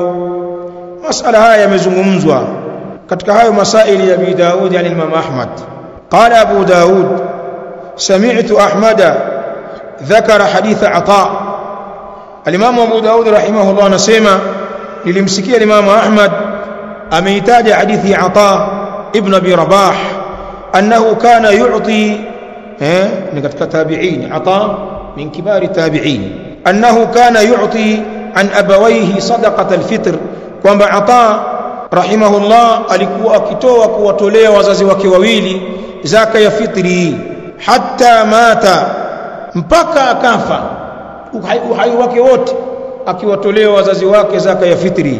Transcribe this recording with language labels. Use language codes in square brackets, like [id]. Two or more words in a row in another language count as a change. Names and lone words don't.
[sw] Masala haya yamezungumzwa katika hayo masaili ya Abi Daud yani Imam Ahmad. [ar] قال أبو داود سمعت أحمد ذكر حديث عطاء. [sw] Al-Imam Abu Daud rahimahullah anasema nilimsikia Imam Ahmad ameitaja hadithi Ata ibn Abi Rabah [ar] أنه كان يعطي نقد تابعين، عطاء من كبار التابعين، أنه كان يعطي عن أبويه صدقة الفطر، [sw] kwamba Ata rahimahullah alikuwa akitoa kuwatolea wazazi wake wawili zaka ya fitri, [ar] حتى مات, [sw] mpaka akafa, uhai wake wote akiwatolea wazazi wake zaka ya fitri.